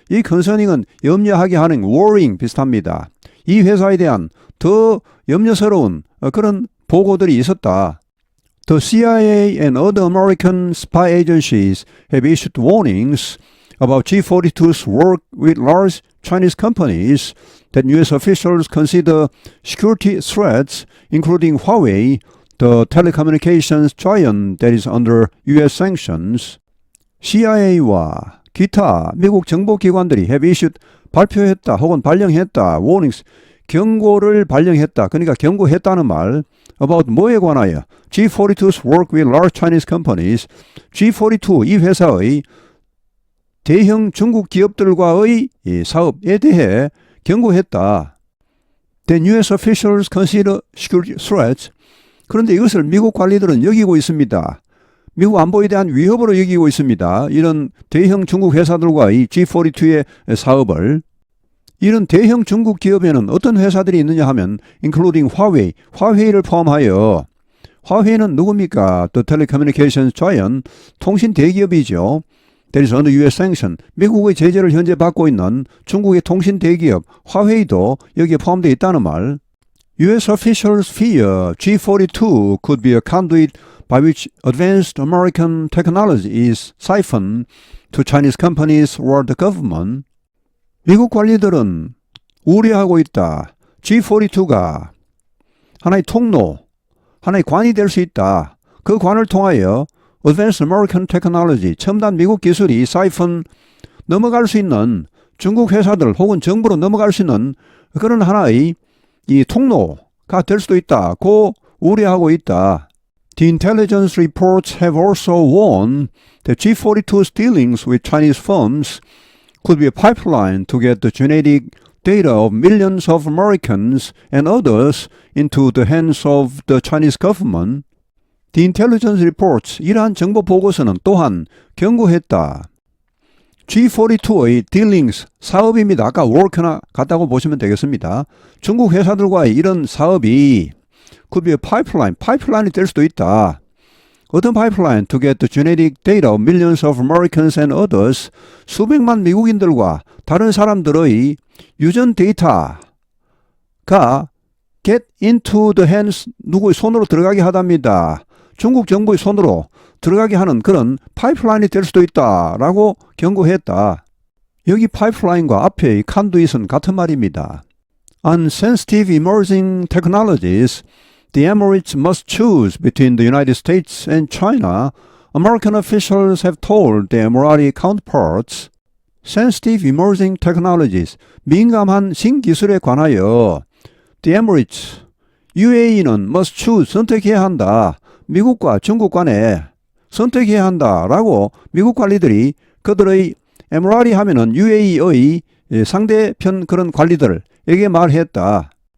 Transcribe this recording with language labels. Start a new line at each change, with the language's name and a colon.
Korean: 이 concerning은 염려하게 하는 worrying 비슷합니다. 이 회사에 대한 더 염려스러운 그런 보고들이 있었다.
English: The CIA and other American spy agencies have issued warnings about G42's work with large Chinese companies that U.S. officials consider security threats, including Huawei, the telecommunications giant that is under U.S. sanctions.
Korean: CIA와 기타 미국 정보기관들이
English: have issued
Korean: 발표했다 혹은 발령했다 warnings 경고를 발령했다. 그러니까 경고했다는 말 about 뭐에 관하여
English: G42's work with large Chinese companies
Korean: G42 이 회사의 대형 중국 기업들과의 이 사업에 대해 경고했다.
English: Then U.S. officials consider security threats.
Korean: 그런데 이것을 미국 관리들은 여기고 있습니다. 미국 안보에 대한 위협으로 여기고 있습니다. 이런 대형 중국 회사들과의 G42의 사업을. 이런 대형 중국 기업에는 어떤 회사들이 있느냐 하면
English: including Huawei,
Korean: 화웨이를 포함하여 화웨이는 누굽니까?
English: The telecommunications giant,
Korean: 통신 대기업이죠.
English: That is under U.S. sanction.
Korean: 미국의 제재를 현재 받고 있는 중국의 통신 대기업 화웨이도 여기에 포함되어 있다는 말.
English: U.S. officials fear G42 could be a conduit by which advanced American technology is siphoned to Chinese companies or the government.
Korean: 미국 관리들은 우려하고 있다. G42가 하나의 통로, 하나의 관이 될 수 있다. 그 관을 통하여
English: Advanced American Technology,
Korean: 첨단 미국 기술이 siphon 넘어갈 수 있는 중국 회사들 혹은 정부로 넘어갈 수 있는 그런 하나의 이 통로가 될 수도 있다. 고 우려하고 있다.
English: The intelligence reports have also warned that G42's dealings with Chinese firms could be a pipeline to get the genetic data of millions of Americans and others into the hands of the Chinese government. The intelligence reports,
Korean: 이러한 정보 보고서는 또한 경고했다. G42의 dealings, 사업입니다. 아까 work나 같다고 보시면 되겠습니다. 중국 회사들과의 이런 사업이
English: could be a pipeline,
Korean: 파이프라인이 될 수도 있다. 어떤 파이프라인?
English: To get the genetic data of millions of Americans and others,
Korean: 수백만 미국인들과 다른 사람들의 유전 데이터가
English: get into the hands,
Korean: 누구의 손으로 들어가게 하답니다. 중국 정부의 손으로 들어가게 하는 그런 파이프라인이 될 수도 있다라고 경고했다. 여기 파이프라인과 앞의 conduit은 같은 말입니다.
English: On sensitive emerging technologies, the Emirates must choose between the United States and China. American officials have told the Emirati counterparts. Sensitive emerging technologies,
Korean: 민감한 신기술에 관하여
English: the Emirates,
Korean: UAE는
English: must choose,
Korean: 선택해야 한다. 미국과 중국 간에 선택해야 한다라고 미국 관리들이 그들의 에미라티 하면은 UAE의 상대편 그런 관리들에게 말했다.